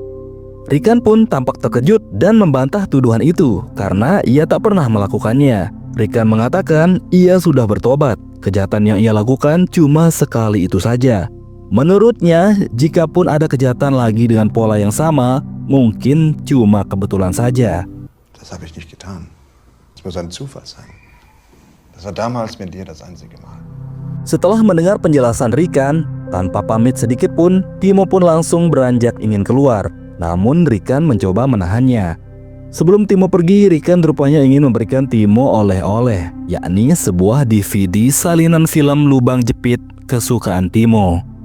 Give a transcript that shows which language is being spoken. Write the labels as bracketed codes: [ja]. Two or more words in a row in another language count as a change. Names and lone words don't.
[id] Rikan pun tampak terkejut dan membantah tuduhan itu karena ia tak pernah melakukannya. Rikan mengatakan ia sudah bertobat. Kejahatan yang ia lakukan cuma sekali itu saja. Menurutnya, jika pun ada kejahatan lagi dengan pola yang sama, mungkin cuma kebetulan saja. [de] Das habe ich nicht getan. Es muss ein Zufall sein. Das war damals mit dir das einzige Mal. [id] Setelah mendengar penjelasan Rikan, tanpa pamit sedikit pun, Timo pun langsung beranjak ingin keluar. Namun Rikan mencoba menahannya. Sebelum Timo pergi, Rikan rupanya ingin memberikan Timo oleh-oleh, yakni sebuah DVD salinan film Lubang Jepit kesukaan Timo.